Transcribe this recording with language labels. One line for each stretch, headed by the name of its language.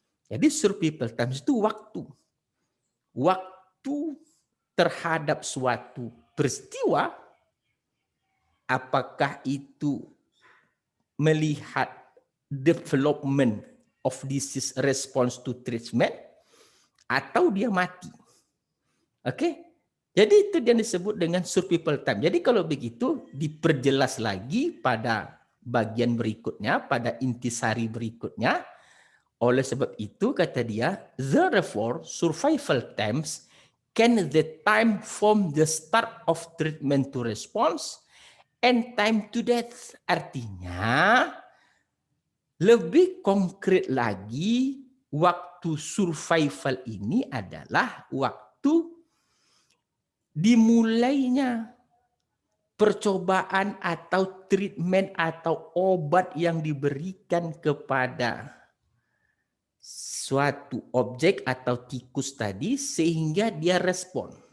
Indonesian: Jadi survival time itu waktu. Waktu terhadap suatu peristiwa, apakah itu melihat
English: development of disease response to treatment,
Indonesian: atau dia mati. Oke, jadi itu yang disebut dengan survival time. Jadi kalau begitu diperjelas lagi pada bagian berikutnya, pada intisari berikutnya. Oleh sebab itu kata dia,
English: therefore survival times can the time from the start of treatment to response and time to death.
Indonesian: Artinya Lebih konkret lagi, waktu survival ini adalah waktu dimulainya percobaan atau treatment atau obat yang diberikan kepada suatu objek atau tikus tadi sehingga dia respon.